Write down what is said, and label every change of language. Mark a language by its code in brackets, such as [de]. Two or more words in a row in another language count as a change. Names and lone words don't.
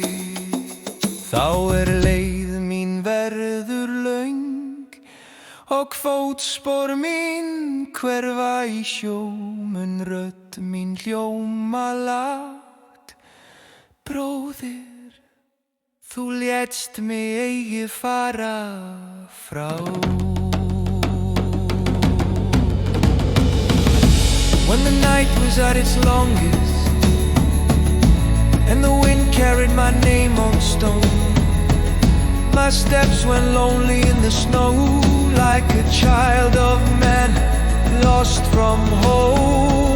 [is] Þá leið mín verður löng og fótspor mín hverfa í sjó. Mun rödd mín hljóma lágt, bróðir, þú létst mig eigi fara frá. [en] When the night was at its longest and the wind carried my name on stone, my steps went lonely in the snow, like a child of man lost from home.